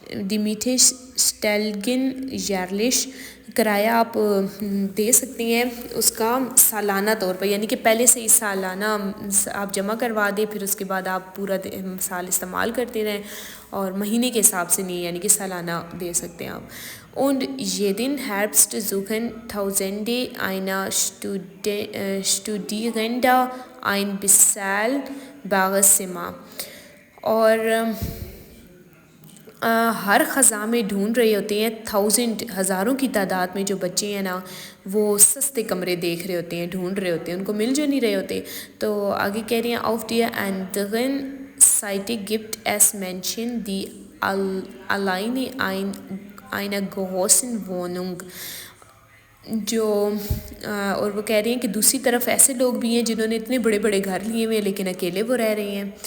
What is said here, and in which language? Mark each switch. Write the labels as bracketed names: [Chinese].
[Urdu] دی میٹھے اسٹیلگن یارلش، کرایہ آپ دے سکتے ہیں اس کا سالانہ طور پر، یعنی کہ پہلے سے ہی سالانہ آپ جمع کروا دیں، پھر اس کے بعد آپ پورا سال استعمال کرتے رہیں، اور مہینے کے حساب سے نہیں یعنی کہ سالانہ دے سکتے ہیں آپ. [German] Und jeden Herbst suchen Tausende einer Studierender ein bezahlbares Zimmer. [Urdu] اور ہر خزاں میں ڈھونڈ رہے ہوتے ہیں ہزاروں کی تعداد میں جو بچے ہیں نا وہ سستے کمرے دیکھ رہے ہوتے ہیں، ڈھونڈ رہے ہوتے ہیں، ان کو مل جو نہیں رہے ہوتے. تو آگے کہہ رہے ہیں [German] auf der anderen Seite gibt es Menschen die alleine eine große Wohnung. [Urdu] جو اور وہ کہہ رہے ہیں کہ دوسری طرف ایسے لوگ بھی ہیں جنہوں نے اتنے بڑے بڑے گھر لیے ہوئے ہیں لیکن اکیلے وہ رہ رہے ہیں.